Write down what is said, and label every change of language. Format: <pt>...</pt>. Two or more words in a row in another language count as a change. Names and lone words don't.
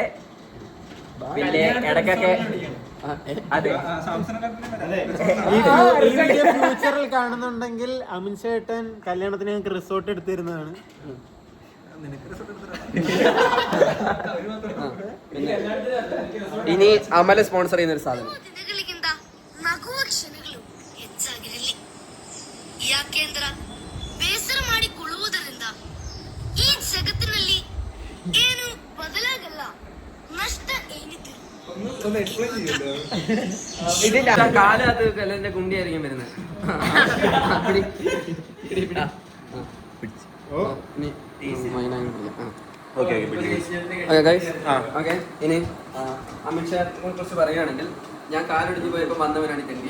<ml>പിന്നെ ഇടയ്ക്കൊക്കെ അതെ ഈ വീഡിയോ ഫ്യൂച്ചറിൽ കാണുന്നുണ്ടെങ്കിൽ അമിൻ ചേട്ടൻ കല്യാണത്തിന് ഞങ്ങൾക്ക് റിസോർട്ട് എടുത്തിരുന്നതാണ്. ഇനി അമല സ്പോൺസർ ചെയ്യുന്ന ഒരു സാധനം</ml> <kn>ನಗುವ ಕ್ಷಣಗಳು ಹೆಚ್ಚಾಗಿರಲಿ. ಯಾಕೆಂದ್ರ ಬೇಸರ ಮಾಡಿಕೊಳ್ಳುವುದರಿಂದ ಈ ಜಗತ್ತಿನಲ್ಲಿ ಏನು ಬದಲಾಗಲ್ಲ, ನಷ್ಟ ಏನಿದೆ.</kn> <ml>ഇതിന്റെ കാലത്ത് കല്ലിന്റെ കുണ്ടിയായിരിക്കും വരുന്നത്. ഇനി അമിത്ഷായെ കുറിച്ച് പറയുകയാണെങ്കിൽ, ഞാൻ കാലൊടിഞ്ഞു പോയപ്പോ വന്നവനാണ് തെണ്ടി.</ml>